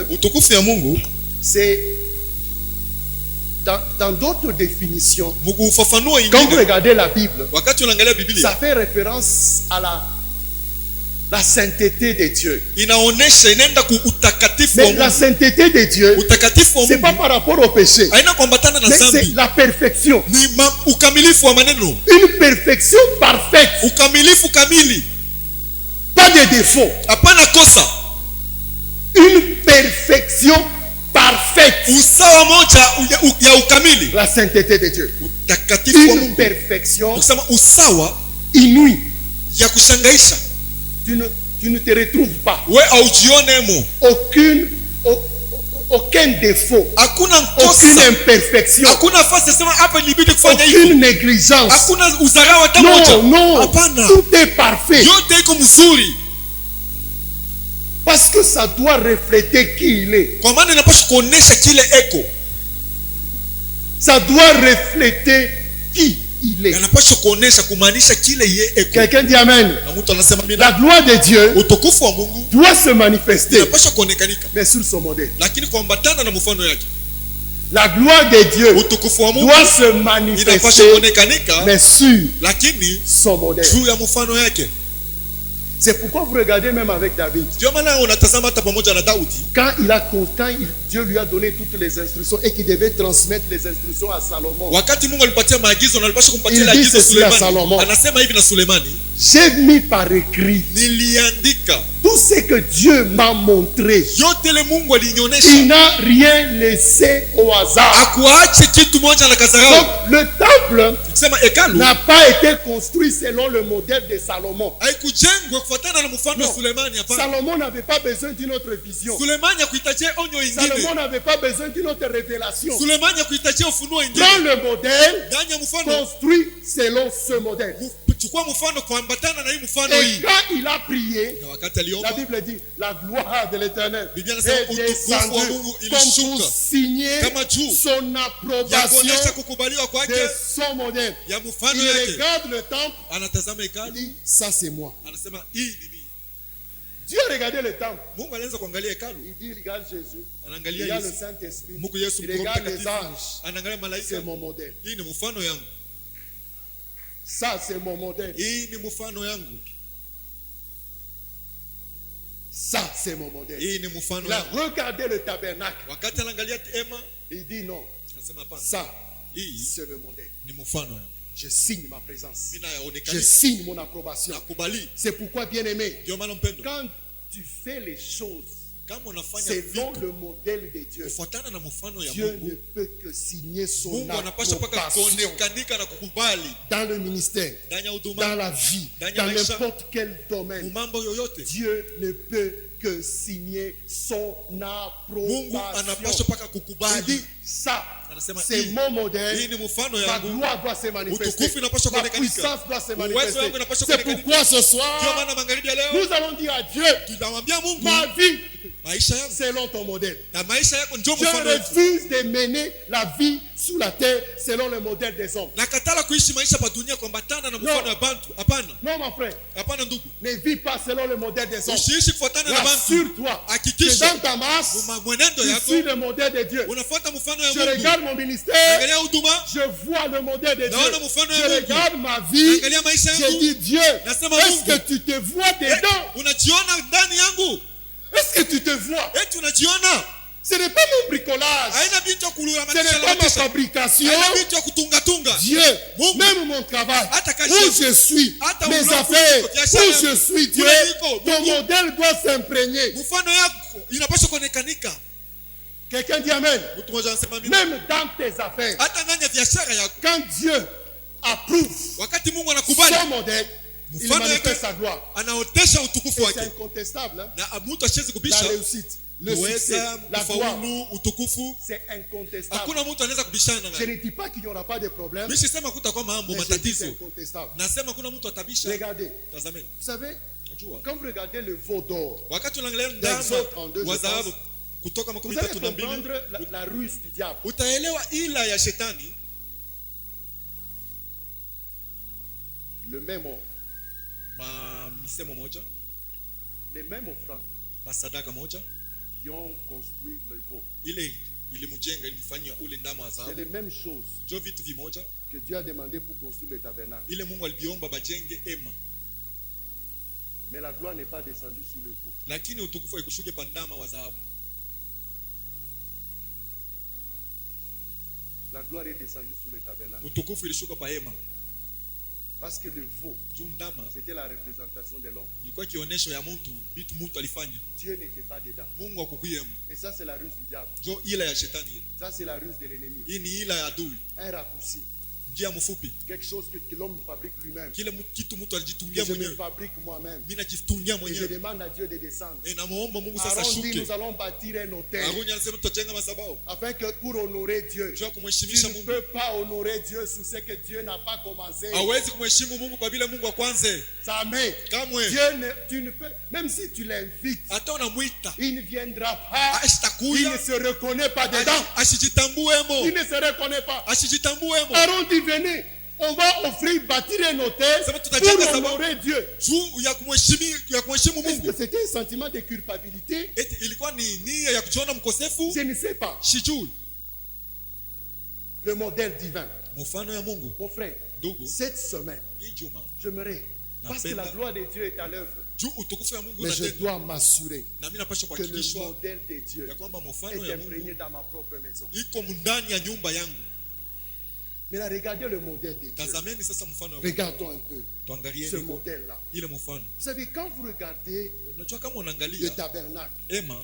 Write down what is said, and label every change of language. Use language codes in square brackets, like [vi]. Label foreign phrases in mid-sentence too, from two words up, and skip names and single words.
[sw] utukufu ya Mungu [fr] c'est dans d'autres définitions. [sw] mkufafanua [fr] Quand vous [sw] ingine, [fr] regardez la Bible, [sw] wakati unaangalia [fr] ça [sw] Biblia [fr] fait référence à la sainteté de Dieu. [sw] inaonesha, inaenda ku utakatifu wa [fr] Mais la [sw] Mungu. [fr] sainteté de Dieu, [sw] Utakatifu wa [fr] c'est pas [sw] Mungu [fr] par rapport au péché, [sw] haina kuambatana na [fr] mais c'est [sw] dhambi, [fr] la perfection. [sw] ni ukamilifu wa maneno, [fr] Une perfection parfaite, [sw] ukamilifu kamili, [fr] pas de défaut. [sw] hapana kosa, [fr] Une perfection parfaite. [sw] usawa moja ya ukamili. [fr] La sainteté de Dieu. [sw] Utakatifu wa [fr] Une [sw] Mungu [fr] perfection [sw] ukisema usawa [fr] inouïe. [sw] ya kushangaisha, [fr] Tu ne te retrouves pas. [sw] we aujionemo, [fr] Aucun défaut. [sw] hakuna [fr] Aucune [sw] kosa, [fr] imperfection. [sw] hakuna nafasi sema hapa ilibidi kufanya [fr] Aucune [sw] hivi, [fr] négligence. [sw] hakuna uzarau hata moja, [fr] Non, non. [sw] hapana, [fr] Tout est parfait. [sw] yote iko mzuri, [fr] Parce que ça doit refléter qui il est. [sw] kwa maana inapaswa kuonesha kile eko, [fr] Ça doit refléter qui il est. [sw] yanapaswa kuonesha kumaanisha kile ye eko. [fr] Quelqu'un dit Amen. [sw] Na mtu anasema [fr] La [sw] mina, [fr] gloire de Dieu [sw] utukufu wa Mungu [fr] doit se manifester, [sw] inapaswa kuonekanika, [fr] mais sur son modèle. [sw] lakini kuambatana na mfano yake. [fr] La gloire de Dieu [sw] Utukufu wa Mungu [fr] doit se [sw] inapaswa [fr] manifester, [sw] kuonekanika, [fr] mais sur [sw] lakini [fr] son modèle. [sw] juu ya mfano yake. [fr] C'est pourquoi vous regardez même avec David. [sw] Ndio maana unatazama hata pamoja na Daudi, [fr] Quand Dieu lui a donné toutes les instructions et qu'il devait transmettre les instructions à Salomon. [sw] wakati Mungu alipatia maagizo na alipaswa kumpatia [fr] Il [sw] ile [fr] dit [sw] agizo [fr] ceci à Salomon. [sw] Sulemani, anasema hivi na Sulemani, [fr] J'ai mis par écrit [sw] niliandika [fr] tout ce que Dieu m'a montré. [sw] yote ile Mungu [fr] Il [sw] alinionyesha, [fr] n'a rien laissé au hasard. [sw] akuache kitu moja na [fr] Donc [sw] kasarau. [fr] le temple [sw] Kusema hekalu [fr] n'a pas été construit selon le modèle de Salomon. [sw] haikujengwa kufuatana na mfano wa [fr] Non. [sw] Sulemani, hapana. [fr] Salomon n'avait pas besoin d'une autre vision. [sw] Sulemani hakuhitajia onyo [fr] Salomon [sw] ingine, [fr] n'avait pas besoin d'une autre révélation. [sw] Sulemani hakuhitajia ufunuo ingine. [fr] Prends le modèle, [sw] Ndani ya mfano, [fr] construit selon ce modèle. [sw] chukua mfano kuambatana na hii mfano [fr] Et [sw] hii. [fr] quand il a prié, [sw] Na wakati [fr] la [sw] aliomba, [fr] Bible dit la gloire de l'Éternel [sw] Biblia inasema [fr] est [sw] utukufu wa [fr] descendue [sw] Mungu [fr] comme [sw] ilishuka [fr] pour signer [sw] kama juu [fr] son [sw] ya [fr] approbation [sw] kuonyesha kukubaliwa kwake [fr] de son modèle. [sw] ya mfano [fr] Il [sw] yake. [fr] regarde le temple, [sw] Anatazama [fr] il [sw] hekalu, [fr] dit ça c'est moi. [sw] anasema hii ni mimi. [fr] Dieu a regardé le temple, [sw] Mungu alianza kuangalia hekalu, [fr] il dit regarde Jésus, il [sw] anaangalia [fr] y a le [sw] Yesu, [fr] Saint-Esprit, [sw] Mungu Yesu, [fr] il [sw] Mungu [fr] regarde les [sw] mtakatifu, [fr] anges, [sw] anaangalia malaika, [fr] c'est mon modèle. [sw] hii ni mfano yangu, [fr] Ça c'est mon modèle. [sw] hii ni mfano yangu, [fr] Ça c'est mon modèle. [sw] hii ni mfano [fr] Il a [sw] yangu. [fr] regardé le tabernacle, [sw] Wakati anaangalia hema, [fr] il dit non, [sw] anasema hapana, [fr] ça [sw] hii [fr] c'est le modèle. [sw] ni mfano yangu, [fr] Je signe ma présence. [sw] mimi [fr] Je [sw] nayaonekana, [fr] signe mon approbation. [sw] nakubali. [fr] C'est pourquoi, bien-aimé, [sw] Ndio maana mpendo, [fr] quand tu fais les choses [sw] kama unafanya [fr] selon [sw] vitu [fr] le modèle de Dieu, [sw] kufuatana na mfano ya [fr] Dieu ne [sw] Mungu, [fr] peut que signer son [sw] Mungu anapaswa mpaka [fr] approbation [sw] kuonekanika na kukubali [fr] dans le ministère, [sw] ndani ya [fr] dans [sw] huduma, [fr] la vie, [sw] Ndani ya [fr] dans [sw] maisha, [fr] n'importe quel domaine. [sw] mambo yoyote. [fr] Dieu ne peut que signer son [sw] Mungu anapaswa [fr] approbation. [sw] mpaka [fr] Il [sw] kukubali, [fr] dit ça, [sw] anasema [fr] c'est [sw] hii [fr] mon [sw] hii [fr] modèle. [sw] ni mfano [fr] Ma [sw] yangu, [fr] gloire doit se manifester. [sw] utukufu inapaswa [fr] Ma [sw] kuonekanika, [fr] puissance doit se [sw] uwezo [fr] manifester. [sw] wangu inapaswa [fr] C'est [sw] kuonekanika. [fr] pourquoi ce [sw] Ndio [fr] soir, [sw] maana magharibi ya leo [fr] nous allons dire à Dieu, [sw] tunamwambia Mungu, [fr] ma vie [sw] maisha yangu [fr] selon ton modèle. [sw] na maisha yako ndio [fr] Je [sw] mfano wetu. [fr] refuse de mener la vie sous la terre selon le modèle des hommes. [sw] Nakatala kuishi maisha pa dunia kuambatana na mfano [fr] No. [sw] ya bantu. Hapana, [fr] Non, mon frère, [sw] hapana ndugu, [fr] ne vis pas selon le modèle des hommes. [sw] usiishi kufuatana na bantu. [fr] Rassure-toi que [sw] Hakikisha [fr] dans ta marche, [sw] mwenendo [fr] tu [sw] yako [fr] suis le modèle de Dieu. [sw] unafuata mfano ya [fr] Je [sw] Mungu. [fr] regarde mon ministère, [sw] Angalia huduma, [fr] je vois le modèle de Dieu. [sw] naona mfano ya [fr] Je [sw] Mungu. [fr] regarde ma vie, [sw] Angalia maisha [fr] je [sw] yangu, [fr] dis Dieu, [sw] nasema [fr] est-ce [sw] Mungu, [fr] que tu te vois dedans? [sw] unajiona ndani yangu? [fr] Est-ce que tu te vois? [sw] Eti unajiona? [fr] Ce n'est pas mon bricolage. [sw] Haina vitu ya kulula [fr] Ce n'est pas ma fabrication. [sw] haina vitu ya kutunga tunga. [fr] Dieu, [sw] Mungu. [fr] même mon travail, [sw] Hata kazi [fr] où [sw] yangu. [fr] je suis, [sw] Hata [fr] mes [sw] unakuwa [fr] affaires, [sw] uko, biashara [fr] où [sw] yangu. [fr] je suis, Dieu, [sw] Kule niko, [fr] ton [sw] Mungu. [fr] modèle doit s'imprégner. [sw] Mfano yako inapaswa kuonekanika. [fr] Quelqu'un dit Amen. [sw] Mtu mmoja anasema amina. [fr] Même dans tes affaires, [sw] Hata ndani ya biashara yako, [fr] quand Dieu approuve [sw] wakati Mungu anakubali [fr] son modèle, il [sw] mfano [fr] manifeste [sw] yake, [fr] sa gloire. [sw] anaotesha utukufu [fr] Et c'est [sw] wake, [fr] incontestable. Hein? [sw] na mtu asiwezi [fr] La [sw] kubisha [fr] réussite, le succès, [sw] uweza, [fr] la gloire, [sw] kufaulu, utukufu. [fr] c'est incontestable. [sw] Hakuna mtu anaweza kubishana [fr] Je [sw] naye. [fr] ne dis pas qu'il n'y aura pas de problème, [sw] Mimi sisema kutakuwa mambo [fr] mais je dis que c'est [sw] matatizo, [fr] incontestable. [sw] nasema kuna mtu atabisha. [fr] Regardez, [sw] Tazameni, [fr] vous savez, [sw] najua [fr] quand vous regardez le veau d'or, [sw] wakati unaangalia [fr] Exode [sw] ndama [fr] 32, [sw] wa [fr] je [sw] dhahabu [fr] pense, [sw] kutoka makumi [fr] vous allez [sw] tatu na mbili, [fr] comprendre la ruse du diable. [sw] utaelewa ila ya shetani. [fr] Le même or, [sw] Misemo moja, [fr] les mêmes offrandes [sw] masadaka moja, [fr] qui ont construit le veau. [sw] ile ilimjenga, ilimfanyia ule ndama wa [fr] C'est [sw] dhahabu. [fr] les mêmes choses [sw] Jo vitu vimoja [fr] que Dieu a demandé pour construire le tabernacle. [sw] ile Mungu alibiomba bajenge ema, [fr] Mais la gloire n'est pas descendue sous le veau. [sw] lakini utukufu haikushuke pa ndama wa dhahabu. [fr] La gloire est descendue sous le tabernacle. [sw] Utukufu ilishuka pa ema, [fr] Parce que le veau, [sw] juu ndama [fr] c'était la représentation de l'homme. [sw] ilikuwa kionyesho ya mtu, vitu mtu alifanya. [fr] Dieu n'était pas dedans. [sw] Mungu hakukuyemo. [fr] Et ça, c'est la ruse du diable. [sw] Jo ila ya shetani, [fr] Ça, c'est la ruse de l'ennemi. [sw] hii ni ila ya adui, [fr] Un raccourci. [sw] njia mfupi. [fr] Quelque chose que l'homme fabrique lui-même. [sw] Kile kitu mtu [fr] Que [sw] alijitungia [fr] je me [sw] mwenyewe, [fr] fabrique moi-même. [sw] mimi najitungia [fr] Et je [sw] mwenyewe. [fr] demande à Dieu de descendre. [sw] Namuomba Mungu sasa [fr] Aaron dit, [sw] shuke. [fr] nous allons bâtir un hôtel. [sw] Aruni anasema tutajenga madhabahu [fr] Afin que pour honorer Dieu, [sw] juu ya [fr] tu [sw] kumheshimisha [fr] ne [sw] Mungu. [fr] peux pas honorer Dieu sous ce que Dieu n'a pas commencé. [sw] Hawezi kumheshimu Mungu kwa vile Mungu akwanze. [fr] Jamais. [sw] Kamwe. [fr] Dieu ne, tu ne peux, même si tu l'invites, [sw] Hata unamwita [fr] il ne viendra pas. Il ne [sw] ashitakuya, [fr] se reconnaît pas dedans. Il [sw] ashijitambuemo, [fr] ne se reconnaît pas. [sw] ashijitambuemo. [fr] Aaron dit, venez, on va offrir, bâtir un hôtel [sw] Sema tutajenga [fr] pour [sw] sababu [fr] honorer Dieu. [sw] juu ya kumheshimu [fr] Est-ce que [sw] Mungu. [fr] c'était un sentiment de culpabilité? [sw] Eti ilikuwa ni nia ya kujiona mkosefu? [fr] Je ne sais pas. [sw] Sijui. [fr] Le modèle divin. [sw] Mfano ya Mungu. [fr] Mon frère, [sw] Ndugu, [fr] cette semaine, [sw] hii juma [fr] j'aimerais, parce que la gloire de Dieu est à l'œuvre, [sw] juu utukufu ya Mungu [fr] mais je [sw] unatenda, [fr] dois m'assurer [sw] na mimi napaswa [fr] que le [sw] kuhakikishwa [fr] modèle de Dieu [sw] ya kwamba mfano [fr] est [sw] ya [fr] imprégné [sw] Mungu [fr] dans ma propre maison. [sw] iko ndani ya nyumba yangu. [fr] Maintenant, regardez le modèle de Dieu. [sw] Tazameni sasa mfano ya Mungu. [fr] Regardons un peu [sw] Tuangalie [fr] ce modèle-là. [sw] ile mfano. [fr] Vous savez, quand vous regardez [sw] Unajua kama [fr] le [sw] unaangalia [fr] tabernacle, [sw] ema,